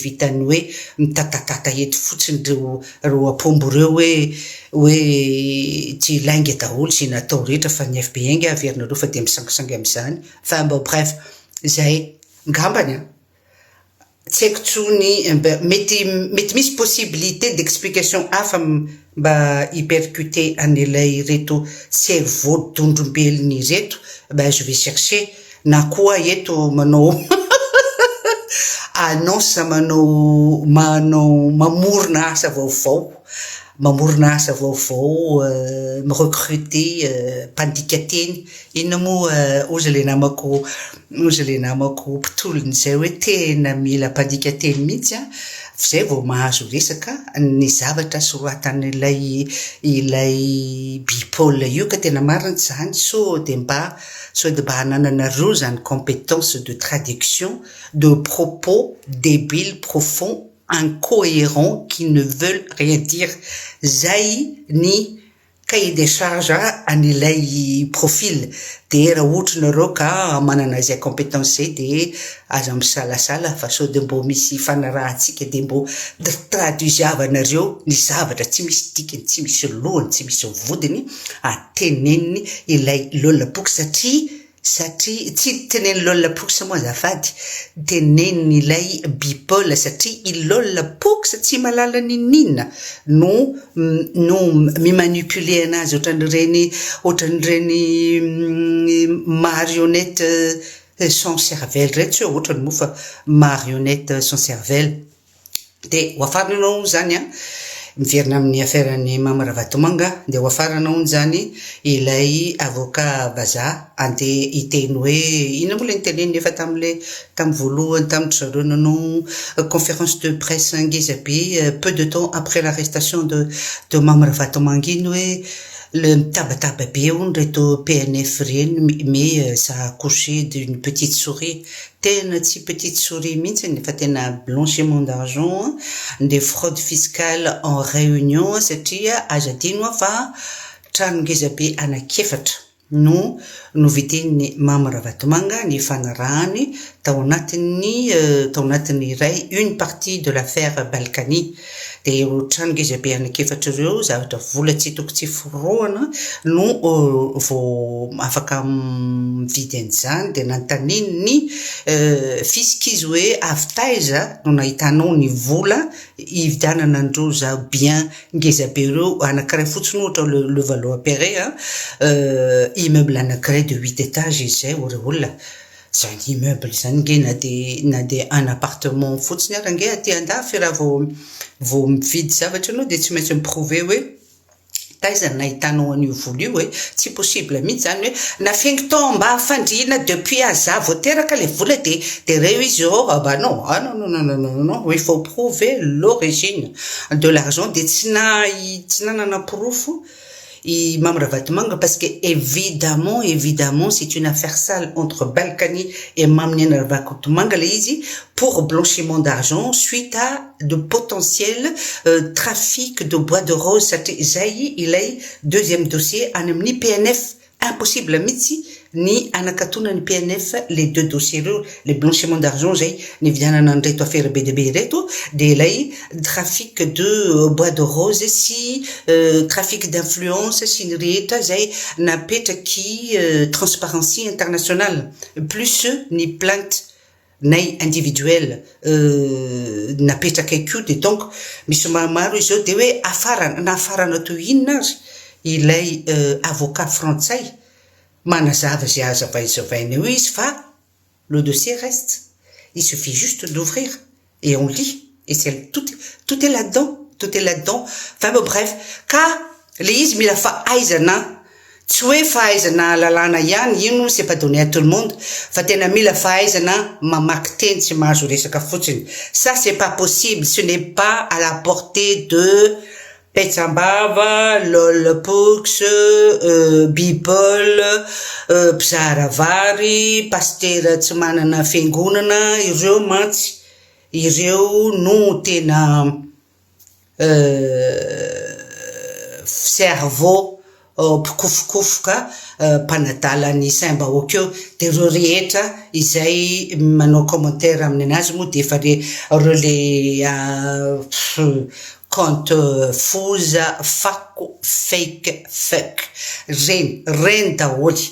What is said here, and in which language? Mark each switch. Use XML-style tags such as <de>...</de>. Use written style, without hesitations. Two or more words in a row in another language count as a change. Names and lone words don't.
<mg>vitany hoe mitatatata eto fotsiny reo apombo reo hoe tsy ilainga daholo sy natao rehetra fa ny FBI nge averinareo fa de misangisangy am'izany fa mba bref zay ngambany tsy haiko tsony mety misy</mg> <fr>possibilité d'explication</fr> <mg>hafa mba hypercuter an'ilay reto cerveau dondrombelony reto,</mg> <fr>je vais chercher</fr> <mg>na koa eto manao annonce manao mamorona asa vaovao recruter mpandika-teny inona moa ozy le namako mpitolony zay hoe tena mila mpandika-teny mihitsy zay vao mahazo resaka ny zavatra soratan'ilay bipaul io ka tena marina zany so de mba hanananareo zany</mg> <fr>compétence de traduction de propos débiles profonds incohérents qui ne veulent rien dire.</fr> <mg>Zay ni</mg> <fr>cahier des charges</fr> <mg>an'ilay profil de raha ohatra nareo ka manana zay compétence zay de aza misalasala fa sao de mbo misy fanarahantsika de mbo traduisavanareo ny zavatra tsy misy dikany tsy misy lohany tsy misy vodiny ateneniny ilay lolaboky satria tsy teneny lolaboky moa azafady teneniny ilay bipaul satria i lolaboky tsy malala ninina no mimanipule anazy ohatran'ireny</mg> <fr>marionnette sans cervelle</fr> <mg>reto ohatrany moa fa</mg> <fr>marionnette sans cervelle</fr> <mg>de hoafaranao zany miverina amin'ny affaire-ny Mamra Vatomanga de hoafaranao zany ilay avocat vazaha andeha hiteny hoe ina moa le niteneny efa tam'y voalohany tamindry zareo nanao</mg> <fr>conférence de</fr> <mg>presse ngeza be</mg> <fr>peu de temps après l'arrestation de</fr> <mg>Mamra Vatomanga iny hoe le mitabataba be hony reto PNF reny</mg> <fr>mais ça a accouché d'une petite souris</fr> <mg>tena tsy</mg> <fr>petite souris</fr> <mg>mihitsy fa tena</mg> <fr>blanchiment d'argent des fraudes fiscales en réunion</fr> <mg>satria aza adino fa trano ngeza be anakefatra no viteny Mamra Vatomanga ny fanarahany tao anatiny iray</mg> <fr>une partie de l'affaire Balkany</fr> <mg>de trano ngeza be anakefatra reo zavatra vola tsy toko tsy foroana no vao afaka mividy an'izany de nantaniny ny fiskizy hoe avy taiza no nahitanao ny vola ividianana andreo za bien ngeza be reo anankiray fotsiny ohatra le Valois Perret immeuble anankiray</mg> <fr>de 8 étages</fr> <mg>izay olona zany immeuble zany nge na de</mg> <fr>un appartement</fr> <mg>fotsiny ara nge aty andafy raha vao mividy zavatra anao de tsy maintsy miprouver hoe taiza nahitanao an'io vola io hoe tsy possible mihitsy zany hoe nafiaingo tao mba afandriana depuis aza vao teraka le vola de reo izy</mg> <fr>non il faut prouver l'origine de l'argent de</fr> <mg>tsy nanana proof i Mamra Vatomanga</mg> <fr>parce que évidemment c'est une affaire sale entre Balkany et Mamra Vatomanga</fr> <mg>le izy</mg> <fr>pour blanchiment d'argent suite à de potentiels trafic de bois de rose</fr> <mg>zay ilay deuxième dossier any amin'ny PNF impossible mihitsy ni anakatona ny PNF</mg> <fr>les deux dossiers les blanchiment d'argent</fr> <mg>zay ny vidianana an'reto affaire BDB reto de lay</mg> <fr>trafic de bois de rose</fr> <mg>sy</mg> <fr>trafic d'influence</fr> <mg>sy ny rehetra zay napetraky Transparency International plus ny plainte nay individuel napetraka akio de donc misy maromaro izy de hoe nafarana to inona azy ilay avocat frantsay manazava zay azavaizavaina izy fa le dossier reste.</mg> <fr>Il suffit juste d'ouvrir et on lit et c'est tout est là-dedans, enfin bon, bref,</fr> <mg>ka le izy mila fahaizana tsy hoe fahaizana lalàna ihany, ino</mg> <fr>c'est pas donné à tout le monde,</fr> <mg>fa tena mila fahaizana mamaky teny tsy mahazo resaka fotsiny.</mg> <fr>Ça c'est pas possible, ce n'est pas à la portée de Petsambava, Lolpox, Bipol, Mpizaravary, pasteur</fr> <mg>tsy manana fiangonana, ireo mantsy, ireo no tena cerveau pikofokofoka mpanadala ny saim-bahoaka eo, de ireo rehetra izay manao commentaire amin'ny anazy moa de efa reo le compte foza, fako, fake, fuck, reny daholy.</mg>